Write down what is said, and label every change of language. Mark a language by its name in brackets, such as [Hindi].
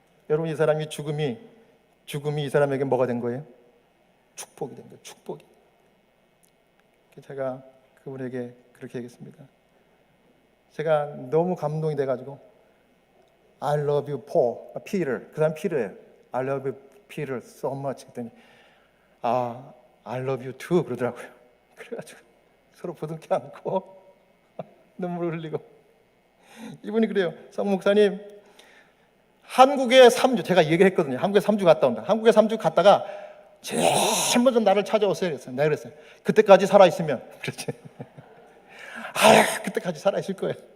[Korean] 여러분, 이 사람이 죽음이 이 사람에게 뭐가 된 거예요? 축복이 된 거예요. 축복이. 제가 그분에게 그렇게 얘기했습니다. 제가 너무 감동이 돼가지고 [English] I love you, Paul, Peter. [Korean] 그 사람 피터예요. [English] I love you, Peter, so much. [Korean] 그랬더니 [English] I love you too [Korean] 그러더라고요. 그래가지고 서로 부둥켜 안고 눈물 흘리고. 이분이 그래요. 성 목사님, 한국에 3주, 제가 얘기했거든요. 한국에 3주 갔다 온다. 한국에 3주 갔다가 제일 먼저 나를 찾아오세요 그랬어요. 내가 그랬어요. 그때까지 살아있으면. 그렇지. 그때까지 살아있을 거예요.